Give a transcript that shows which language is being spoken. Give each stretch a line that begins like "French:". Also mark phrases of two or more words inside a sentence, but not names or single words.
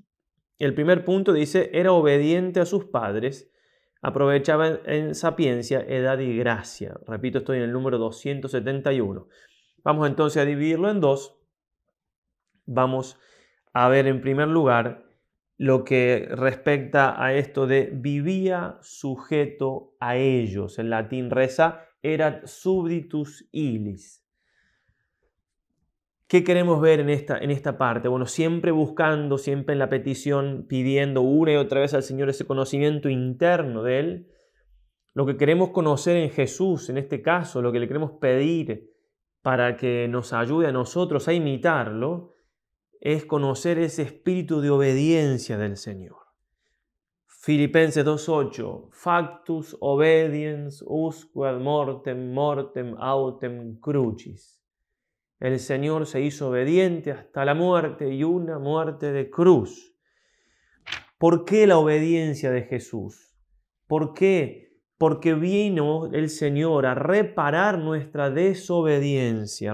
Spanish: El primer punto dice: era obediente a sus padres, aprovechaba en sapiencia, edad y gracia. Repito, estoy en el número 271. Vamos entonces a dividirlo en 2. Vamos a ver en primer lugar lo que respecta a esto de vivía sujeto a ellos. En latín reza
Latin: erat subditus illis.
Spanish: ¿Qué queremos ver en esta parte? Bueno, siempre buscando, siempre en la petición, pidiendo una y otra vez al Señor ese conocimiento interno de Él. lo que queremos conocer en Jesús, en este caso, lo que le queremos pedir para que nos ayude a nosotros a imitarlo, es conocer ese espíritu de obediencia del Señor. Filipenses 2:8,
Latin: factus obediens usque ad mortem, mortem autem crucis.
Spanish: El Señor se hizo obediente hasta la muerte y una muerte de cruz. ¿Por qué la obediencia de Jesús? ¿Por qué? Porque vino el Señor a reparar nuestra desobediencia.